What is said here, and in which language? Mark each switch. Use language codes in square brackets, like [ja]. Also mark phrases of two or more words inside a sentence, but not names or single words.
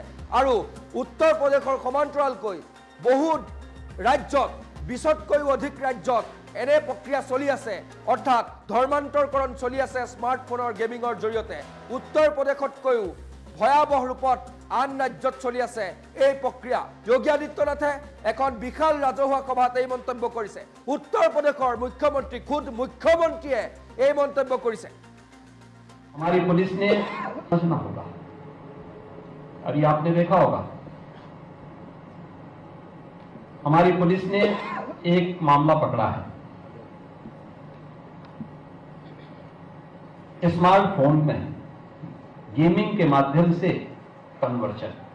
[as] আৰু উত্তৰ প্ৰদেশৰ সমান্তৰালকৈ বহু ৰাজ্যত, 20তকৈও অধিক ৰাজ্যত এনে প্ৰক্ৰিয়া চলি আছে, অৰ্থাৎ ধৰ্মান্তৰকৰণ চলি আছে স্মাৰ্টফোনৰ গেমিংৰ জৰিয়তে। উত্তৰ প্ৰদেশতকৈও ভয়াৱহ ৰূপত আন ৰাজ্যত চলি আছে এই প্ৰক্ৰিয়া। যোগী আদিত্যনাথে এখন বিশাল ৰাজহুৱা সভাত এই মন্তব্য কৰিছে। উত্তৰ প্ৰদেশৰ মুখ্যমন্ত্ৰী, খুদ মুখ্যমন্ত্ৰীয়ে এই মন্তব্য কৰিছে। [hi] हमारी पुलिस ने समझना होगा, और ये आपने देखा होगा, हमारी पुलिस ने एक मामला पकड़ा है स्मार्टफोन में गेमिंग के माध्यम से कन्वर्जन।